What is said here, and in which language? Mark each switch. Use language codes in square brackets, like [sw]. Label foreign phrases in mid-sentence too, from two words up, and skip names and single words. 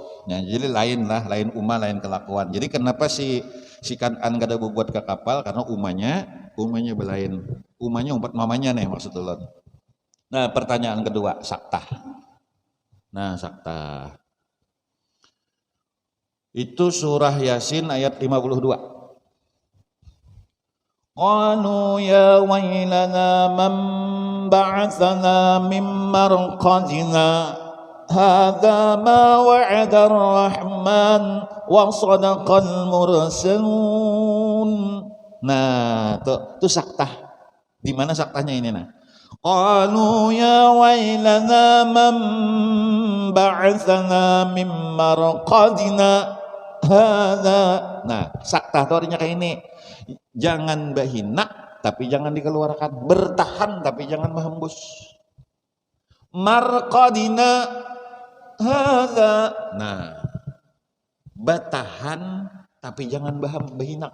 [bjn] Ya, jadi lain lah, lain umah, lain kelakuan. Jadi kenapa si Kan'an kada buat ke kapal? Karena umahnya belain. Umahnya umpat mamanya nih maksud ulun. Nah, pertanyaan kedua, saktah. [id] Nah, saktah. Itu surah Yasin ayat 52. [ar] قالوا يا ويلنا من بعثنا من مرقدنا هذا ما وعد الرحمن وصدق المرسلون. [bjn] Nah, tuh saktah. [id] Di mana saktahnya ini nah? [ar] قالوا يا ويلنا من بعثنا من مرقدنا هذا. [id] Nah, saktah itu artinya kayak ini. Jangan bahina tapi jangan dikeluarkan, bertahan tapi jangan menghembus. [ar] مرقدنا هذا. [id] Nah, bertahan tapi jangan bahina.